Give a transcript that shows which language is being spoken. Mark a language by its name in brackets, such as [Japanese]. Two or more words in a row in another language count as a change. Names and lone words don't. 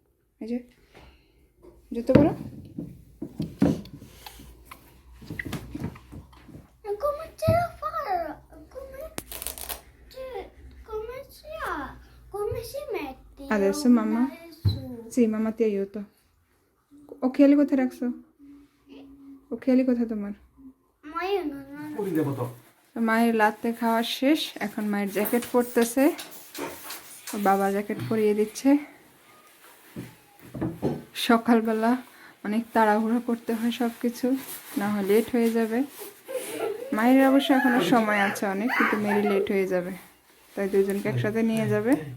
[Italian] Giusto però? E come ce la farò? Come si mette? Adesso mamma? Su. Sì, mamma ti aiuto. Occhiali [Bangla] কোথায় রাখছো? occhiali কোথায় তোমার? [Italian] Ma io non ho. [Bangla] মায়ের লাতে খাওয়া শেষ, এখন মায়ের জ্যাকেট পরতেছে, বাবা জ্যাকেট পরিয়ে দিচ্ছে। সকালবেলা অনেক তাড়াহুড়ো করতে হয় সব কিছু, না হয় লেট হয়ে যাবে। মায়ের অবশ্য এখনো সময় আছে অনেক, কিন্তু মেরি লেট হয়ে যাবে, তাই দুজনকে একসাথে নিয়ে যাবে।